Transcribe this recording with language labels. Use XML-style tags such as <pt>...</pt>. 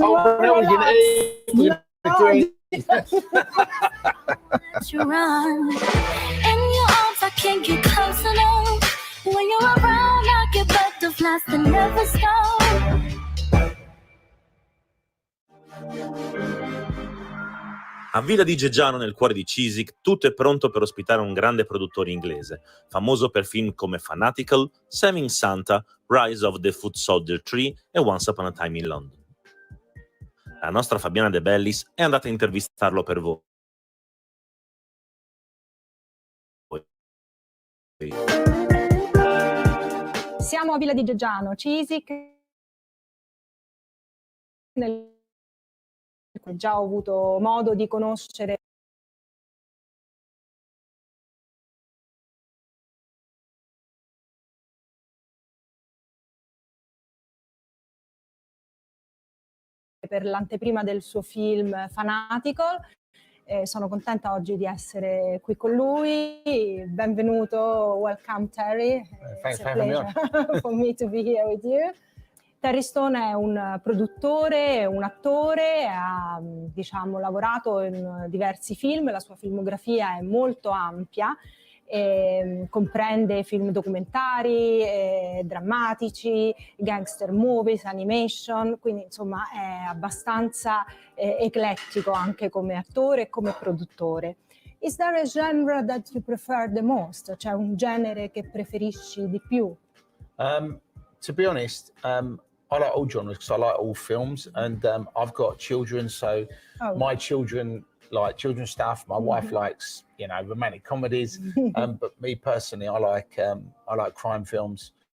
<en>You run in your arms, I can't get close enough. When you're around, I get butterflies that never stop.</en> <it>A Villa di Geggiano, nel cuore di Chiswick, tutto è pronto per ospitare un grande produttore inglese, famoso per film come Fanatical, Saving Santa, Rise of the Foot Soldier 3 e Once Upon a Time in London. La nostra Fabiana De Bellis è andata a intervistarlo per voi. Siamo a Villa di Geggiano, Chiswick. Già ho avuto modo di conoscere per l'anteprima del suo film Fanatical. Sono contenta oggi di essere qui con lui. Benvenuto,</it> <en>welcome</en> <it>Terry.</it> <en>Thanks It's a for having me pleasure for me to be here with you.</en> <it>Terry Stone è un produttore, un attore, ha lavorato in diversi film, la sua filmografia è molto ampia, comprende film documentari, drammatici, gangster movies, animation, quindi insomma è abbastanza eclettico anche come attore e come produttore.</it> <en>Is there a genre that you prefer the most?</en> <it>C'è un genere che preferisci di più?</it> <en>To be honest, I like all genres because I like all films, and I've got children, so my children like children's stuff. My wife likes, romantic comedies, but me personally, I like crime films.</en>